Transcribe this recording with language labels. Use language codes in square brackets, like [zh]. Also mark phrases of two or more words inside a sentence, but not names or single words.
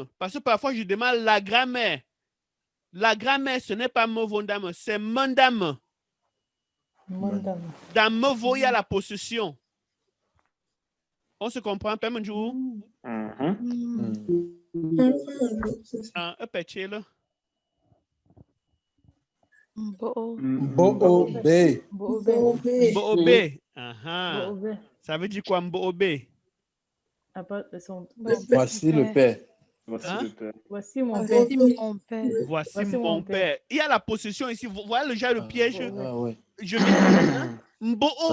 [fr] Parce que parfois, je demande la grammaire. La grammaire, ce n'est pas Movondam, c'est Mondam. Dans Movo, il y a la possession. On se comprend, Pemenjou? Un petit là. Bo-O-B. Bo-O-B. Ça veut dire quoi, Bo-O-B? Voici le père. Voici mon père. Voici mon père. Il y a la possession ici. Vous voyez le genre de piège? Je vais... Mbo-O.